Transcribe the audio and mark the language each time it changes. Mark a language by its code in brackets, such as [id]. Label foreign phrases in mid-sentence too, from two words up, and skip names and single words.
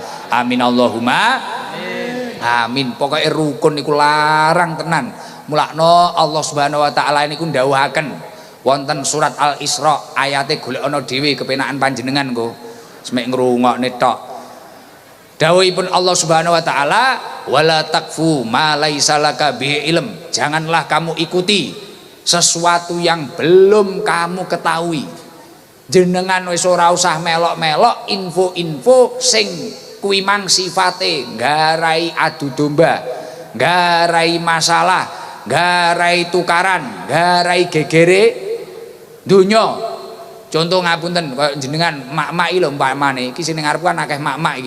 [ar] آمين اللهم آمين. [jv] Pokoke rukun niku larang tenan. Mulakno [ar] الله سبحانه وتعالى [jv] niku ndhawuhaken wonten surat Al-Isra ayate golek ana dhewe kepenakan panjenengan kok. Semek ngrungokne tok. [ar] Dawuhipun الله سبحانه وتعالى، ولا تقف ما ليس لك به علم. [id] Janganlah kamu ikuti sesuatu yang belum kamu ketahui. [jv] Jenengan wis ora usah melok-melok info-info sing kuwi mang sifate nggarai adu domba, nggarai masalah, nggarai tukaran, nggarai gegere donya. Contoh ngapunten kaya jenengan mak-mak iki lho umpamane iki sing ngarep kan akeh mak-mak iki.